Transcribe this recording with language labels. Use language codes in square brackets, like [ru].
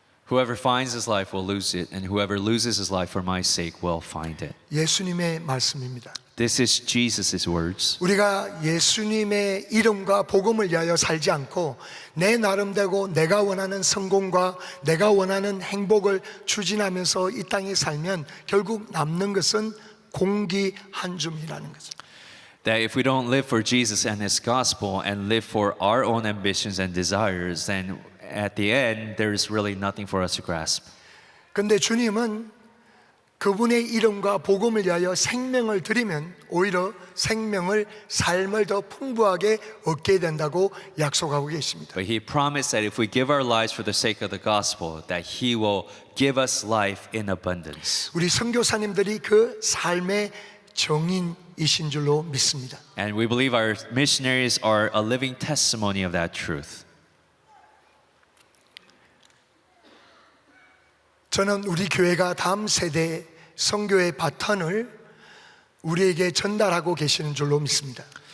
[en] Whoever finds his life will lose it, and whoever loses his life for my sake will find it. [ko] 예수님의 말씀입니다. [en] This is Jesus' words. [ko] 우리가 예수님의 이름과 복음을 위하여 살지 않고 내 나름대로 내가 원하는 성공과 내가 원하는 행복을 추진하면서 이 땅에 살면 결국 남는 것은 공기 한 줌이라는 거죠. [en] That if we don't live for Jesus and His gospel and live for our own ambitions and desires, then at the end, there's really nothing for us to grasp. [ko] 근데 주님은 그분의 이름과 복음을 위하여 생명을 드리면 오히려 삶을 더 풍부하게 얻게 된다고 약속하고 계십니다. [en] But He promised that if we give our lives for the sake of the gospel, that He will give us life in abundance. [ko] 우리 선교사님들이 그 삶의 정인이신 줄로 믿습니다. [en] And we believe our missionaries are a living testimony of that truth. [ko] 저는 우리 교회가 다음 세대 선교의 바턴을 우리에게 전달하고 계시는 줄로 믿습니다.